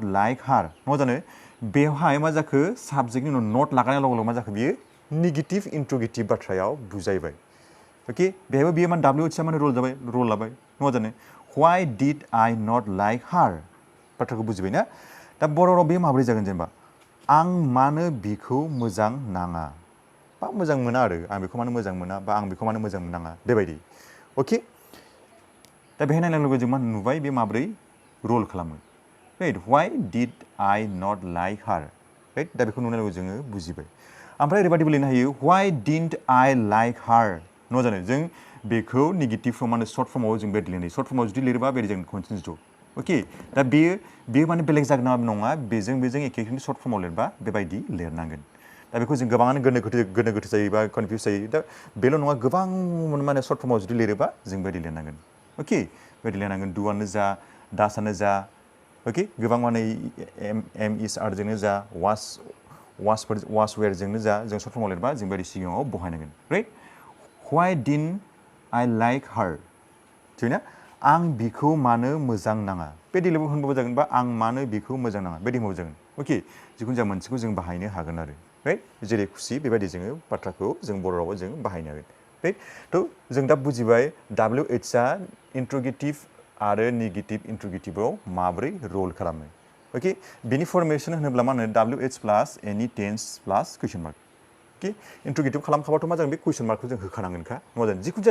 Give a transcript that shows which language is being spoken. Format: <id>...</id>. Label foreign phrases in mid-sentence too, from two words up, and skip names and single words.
<en>like her</en> <brx>नङा जानो बेवहाय मा जाखो साबजेक्टनि उनाव नट लागायनाय लोगो मा जाखो बियो</brx> <en>negative interrogative</en> <brx>बाथ्रायाव बुजायबाय अके बेहायबो बियो मान WH आ माने रल लाबाय नङा जानो</brx> <en>why did I not like her</en> <brx>बाथ्राखौ बुजिबाय ना दा बर' राव बे माबोरै जागोन जेनेबा आं मानो बिखौ मोजां नाङा बा मोजां मोना आरो आं बेखौ मानो मोजां मोना बा आं बेखौ मानो मोजां मोननाङा बेबायदि अके दा बेहाय नायनाय लोगो जों मा नुबाय बे माबोरै रल खालामो राइट</brx> <en>why did I not like her</en> <brx>राइट दा बेखौ नुनाय लोगो जोङो बुजिबाय ओमफ्राय ओरैबायदिबो लिरनो हायो</brx> <en>why didn't I like her</en> <brx>न' जानो जों बेखौ</brx> <en>negative form</en> <brx>माने</brx> <en>short form</en> <brx>जों बेबायदि लिरनो</brx> <en>short form</en> <brx>जुदि लिरोबा बेबायदि जों कन्टिनिउस अके दा बेयो माने बेलेग जागोन नङा बेजों एखेखौनो</brx> <en>short form</en> <brx>लिरबा बेबायदि लिरनांगोन दा बेखौ जों गोबाङानो गोनो गोथो जायो बा कनफिउस जायो दा बेल' नङा गोबां माने सर्ट फर्माव जुदि लिरोबा जों बेबायदि लिरनांगोन अके बेबायदि लिरनांगोन डुआनो जा दासआनो जा अके गोबां माने</brx> <en>am is are</en> <brx>जा</brx> <en>was were</en> <brx>जा जों सर्ट फर्माव लिरबा जों बेबायदि सिगाङाव बहायनांगोन राइट</brx> <en>why didn't I like her</en> <brx>थिगना आं बिखौ मानो मोजां नाङा बेबायदि होनबाबो जागोन बा आं मानो बिखौ मोजां नाङा बेबायदि होनबाबो जागोन अके जिखुनु जाया मोनसेखौ जों बाहायनो हागोन आरो राइट जेरै खुसि बेबायदि जोङो बाथ्राखौ जों बर' रावाव जों बाहायनो हागोन राइट थ' जों दा बुजिबाय WH आ इन्ट्रोगेटिभ आरो</brx> <en>negative interrogative</en> <brx>माबोरै रल खालामो अके बिनि फर्मेसन होनोब्ला मा होनो</brx> <en>WH plus any tense plus question mark</en> <brx>कि इन्ट्रोगेटिभ खालामखाबाथ' मा जागोन बे</brx> <en>question mark</en> <brx>जों होखानांगोनखा नङा जागोन जिखुनु जाया</brx>